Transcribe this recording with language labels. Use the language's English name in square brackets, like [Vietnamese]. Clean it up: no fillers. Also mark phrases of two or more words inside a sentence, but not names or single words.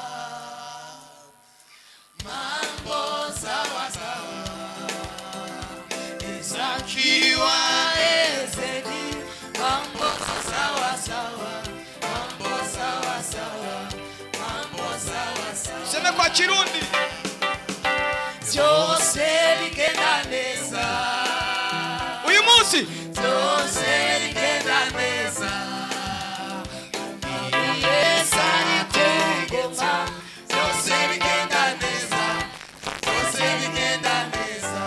[Swahili] Mambo sawa sawa. Yes, akiwa enzeni. Mambo sawa sawa. Mambo sawa sawa. Mambo sawa sawa. Sema kwa Kirundi. [Rundi] Byose bigenda neza. Uyu munsi Byose bigenda neza. Yesu aritegeka. Byose bigenda neza. Byose bigenda neza.